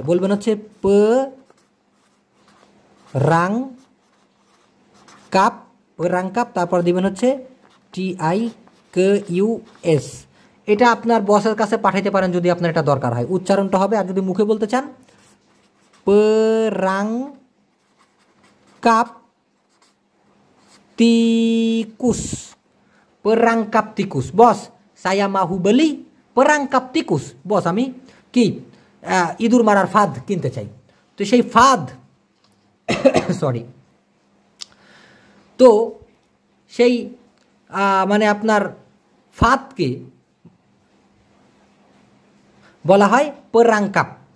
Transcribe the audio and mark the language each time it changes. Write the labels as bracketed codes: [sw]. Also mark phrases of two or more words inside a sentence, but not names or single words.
[bn] বলবেন হচ্ছে প রাং কাপ, রাং কাপ, তারপর দিবেন হচ্ছে TIKUS। এটা আপনার বসের কাছে পাঠাইতে পারেন যদি আপনার এটা দরকার হয়, উচ্চারণটা হবে। আর যদি মুখে বলতে চান, প [ms] perangkap tikus. Bos, saya mau beli perangkap tikus. [bn] বস আমি কি ইঁদুর মারার ফাঁদ কিনতে চাই। তো সেই ফাঁদ সরি, তো সেই মানে আপনার ফাঁদকে বলা হয় perangkap।